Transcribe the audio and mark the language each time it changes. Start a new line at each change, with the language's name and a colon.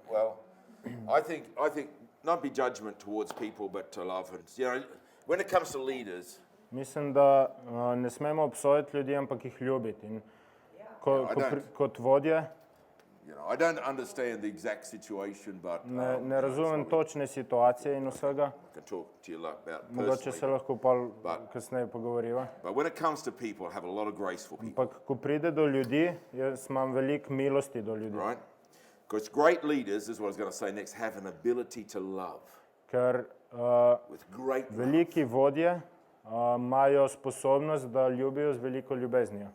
English: Well, I think not be judgment towards people, but to love. And when it comes to leaders,
Slovenian: Mislim, da ne smemo obsojati ljudi, ampak jih ljubiti. In kot vodje
English: I don't understand the exact situation, but
Slovenian: ne razumem točne situacije in vsega.
English: I can talk to you about
Slovenian: Mogoče se
English: personally.
Slovenian: lahko pol kasneje pogovoriva.
English: But when it comes to people, have a lot of grace for people,
Slovenian: Ampak ko pride do ljudi, jaz imam veliko milosti do ljudi.
English: right? Because great leaders, is what I was going to say next, have an ability to love
Slovenian: Ker
English: with great love
Slovenian: veliki vodje imajo sposobnost, da ljubijo z veliko ljubeznijo